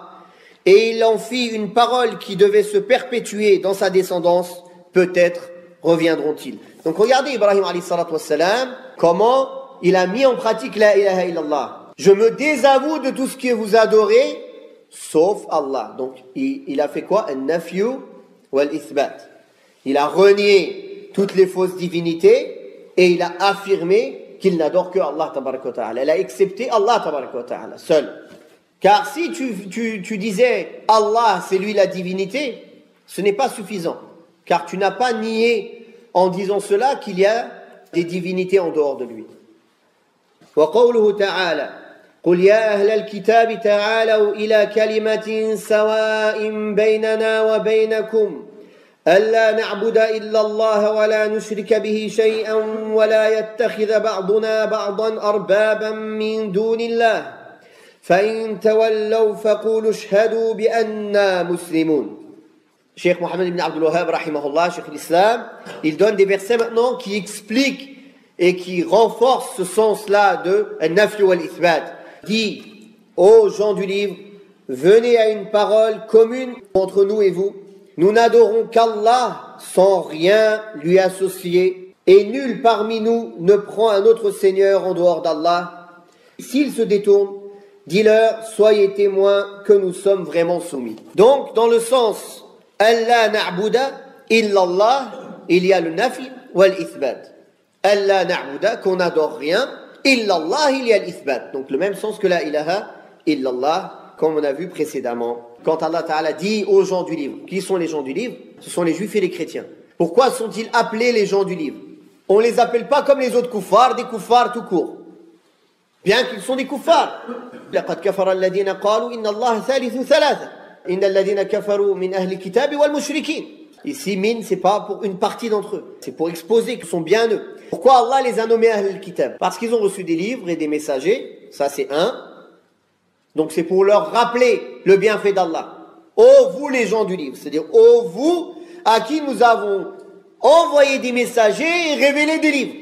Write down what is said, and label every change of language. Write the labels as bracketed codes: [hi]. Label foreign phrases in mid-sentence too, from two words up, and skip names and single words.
[fr] Et il en fit une parole qui devait se perpétuer dans sa descendance, peut-être reviendront-ils. Donc regardez Ibrahim [ar] عليه الصلاة والسلام, [fr] comment il a mis en pratique [ar] لا إله إلا الله. [fr] Je me désavoue de tout ce que vous adorez, sauf Allah. Donc il a fait quoi? [ar] النفي والإثبات. [fr] Il a renié toutes les fausses divinités et il a affirmé qu'il n'adore que [ar] الله تبارك وتعالى. [fr] Il a accepté [ar] الله تبارك وتعالى [fr] seul. Car si tu disais Allah c'est lui la divinité, ce n'est pas suffisant. Car tu n'as pas nié en disant cela qu'il y a des divinités en dehors de lui. [ar] وقوله تعالى قل يا أهل الكتاب تعالوا إلى كلمة سواء بيننا وبينكم ألا نعبد إلا الله ولا نشرك به شيئا ولا يتخذ بعضنا بعضا أربابا من دون الله فإن تولوا فقولوا اشهدوا بأننا مسلمون. [fr] Cheikh Mohammed ibn Abdul Wahhab, rahimahullah, Cheikh l'Islam, il donne des versets maintenant qui expliquent et qui renforcent ce sens-là de [ar] النفي والإثبات. [fr] Dit aux gens du livre, venez à une parole commune entre nous et vous. Nous n'adorons qu'Allah sans rien lui associer et nul parmi nous ne prend un autre Seigneur en dehors d'Allah. S'ils se détournent, dis-leur, soyez témoins que nous sommes vraiment soumis. Donc, dans le sens [ar] الله نعبد إلا الله, [fr] il y a le [ar] نفي والإثبات. الله نعبد, [fr] qu'on n'adore rien, illallah, il y a l'ithbat. Donc, le même sens que [ar] لا إله إلا الله, [fr] comme on a vu précédemment. Quand [ar] الله تعالى [fr] dit aux gens du livre, qui sont les gens du livre? Ce sont les juifs et les chrétiens. Pourquoi sont-ils appelés les gens du livre? On ne les appelle pas comme les autres kuffars, des kuffars tout court. Bien qu'ils sont des kuffars. [ar] لَقَدْ كَفَرَ الَّذِينَ قَالُوا إِنَّ اللَّهَ ثَالِثُ ثَلَاثَةٍ إِنَّ الَّذِينَ كَفَرُوا مِنْ أَهْلِ الْكِتَابِ وَالْمُشْرِكِينَ. [fr] Ici, min, c'est pas pour une partie d'entre eux. C'est pour exposer qu'ils sont bien eux. Pourquoi Allah les a nommés [ar] أهل الكتاب? [fr] Parce qu'ils ont reçu des livres et des messagers. Ça, c'est un. Donc, c'est pour leur rappeler le bienfait d'Allah. Ô vous, les gens du livre. C'est-à-dire, ô vous, à qui nous avons envoyé des messagers et révélé des livres.